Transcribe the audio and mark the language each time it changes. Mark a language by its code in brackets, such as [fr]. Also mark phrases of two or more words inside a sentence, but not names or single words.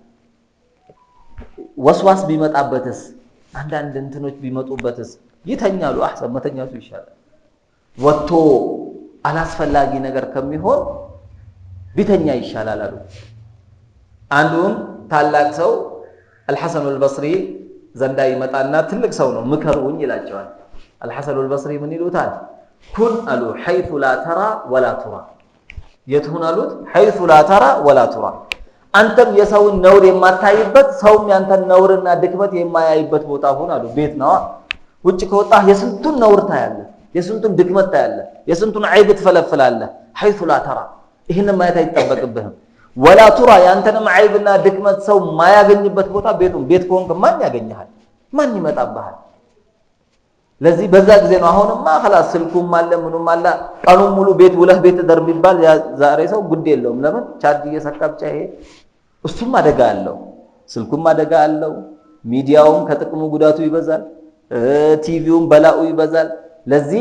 [am] ወስዋስ ቢመጣበትስ አንዳንድ እንትኖች ቢመጡበትስ ይተኛሉ አህሰን መተኛቱ ይሻላል ወጥቶ አላስፈላጊ ነገር ከሚሆን ቢተኛ ይሻላል አሉ አንዱን ታላቅ ሰው አልሐሰን አልበስሪ ዘንዳ ይመጣና ትልቅ ሰው ነው ምከሩኝ ይላቸዋል አልሐሰን አልበስሪ ምን ይሉታል ኩን አሉ [ar] حيث لا ترى ولا ترى [am] የትሁን አሉት [ar] حيث لا ترى ولا ترى [am] አንተም የሰውን ነውር የማታይበት ሰውም ያንተን ነውርና ድክመት የማያይበት ቦታ ሁን አሉ ቤት ነው ውጭ ከወጣህ የስንቱን ነውር ታያለህ የስንቱን ድክመት ታያለህ የስንቱን አይብ ትፈለፍላለህ [ar] حيث لا ترى [am] ይሄን ማየት አይጠበቅብህም [ar] ولا ترى [am] ያንተንም አይብና ድክመት ሰው ማያገኝበት ቦታ ቤት ከሆንክ ማን ያገኝሃል ማን ይመጣብሃል ለዚህ በዛ ጊዜ ነው አሁንማ خلاص ስልኩም አለ ምኑም አለ ቀኑን ሙሉ ቤት ውለህ ቤት ደርብ ይባል ዛሬ ሰው ጉድ የለውም ለምን ቻርጅ እየሰካ ብቻ ይሄ እሱም አደጋ አለው ስልኩም አደጋ አለው ሚዲያውም ከጥቅሙ ጉዳቱ ይበዛል ቲቪውም በላኡ ይበዛል ለዚህ